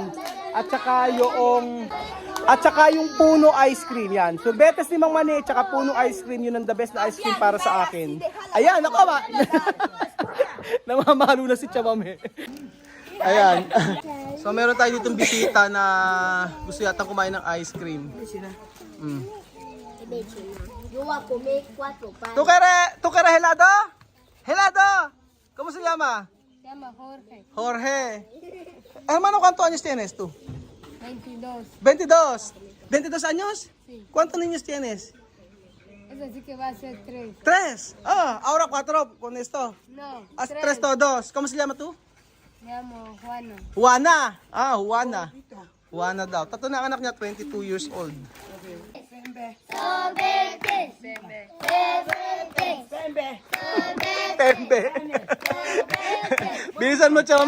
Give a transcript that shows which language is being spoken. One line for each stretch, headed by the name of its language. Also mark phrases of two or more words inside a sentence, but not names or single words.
Filipino: At saka yung puno
English: ice cream
Filipino: yan. Sorbetes ni Mang Maning, at saka puno
English: ice cream,
Filipino: yun ang
English: the best
Filipino: na
English: ice cream
Filipino: para sa akin. Ayan, ako ba? Namamalo na si Chamame. Ayan. So meron tayo ditong bisita na gusto yata kumain ng
English: ice cream.
Spanish: Yo voy a comer 4 panes. ¿Tú quieres helado? ¿Helado? ¿Cómo se llama? Se llama Jorge. Jorge. Hermano, ¿cuántos años tienes tú? 22. 22. ¿22 años? Sí. ¿Cuántos niños tienes? Eso sí que va a ser 3. 3. Ah, ahora 4 con esto. No, Haz 3 todos. ¿Cómo se llama tú? Me llamo Juana.
Filipino: Juana. Ah, Juana. Juana daw. Tato na ang anak niya, 22
English: years old.
Filipino: Tembe. Bilisan mo, Chome.